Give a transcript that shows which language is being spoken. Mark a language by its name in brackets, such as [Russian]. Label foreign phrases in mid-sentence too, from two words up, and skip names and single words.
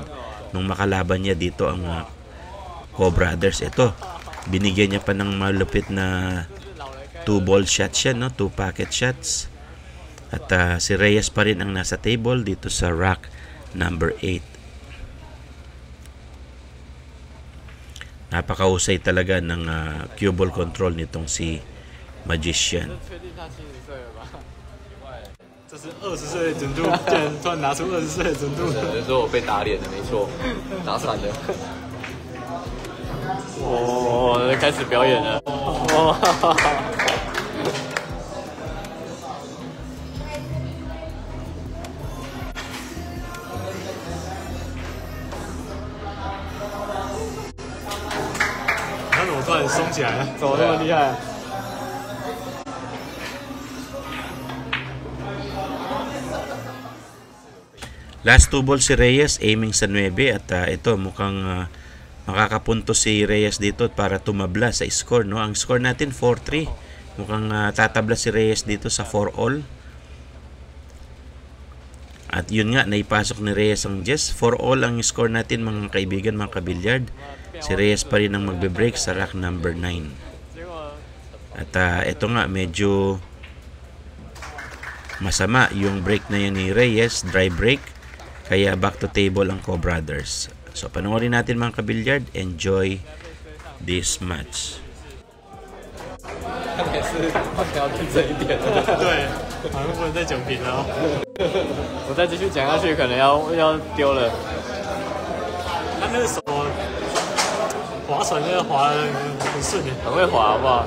[Filipino] Nung makalaban niya dito ang Co Brothers, ito binigyan niya pa ng malupit na 2 [English] ball shots [Filipino] siya, no, 2 [English] packet shots. [Filipino] At si Reyes pa rin ang nasa table dito sa [English] rack number 8. [Filipino] Napakahusay talaga ng [English] cue ball control [Filipino] nitong si Magician. [Chinese] 这是20岁的准度，竟然突然拿出20岁的准度。有时候我被打脸了，没错，打惨了。我开始表演了。他怎么突然松起来了？怎么那么厉害？ [English] Last 2 balls [Filipino] si Reyes aiming sa 9 at ito mukhang makakapunto si Reyes dito para tumabla sa score, no. Ang score natin 4-3. Mukhang tatabla si Reyes dito sa 4-all. At yun nga, naipasok ni Reyes ang Jess. 4-all ang score natin mga kaibigan, mga kabilyard. Si Reyes pa rin ang magbe-break sa [English] rack number 9. [Filipino] At ito nga, medyo masama yung break na yan ni Reyes, [English] dry break. [Filipino] Kaya [English] back to table [Filipino] ang Co Brothers. So panoorin natin mga kabilyard. [English] Enjoy this match. [Chinese] 看来是好像要认真一点。对，好像不能再讲平了哦。我再继续讲下去，可能要丢了。他那个手划船那个划得很顺耶。很会滑，好不好？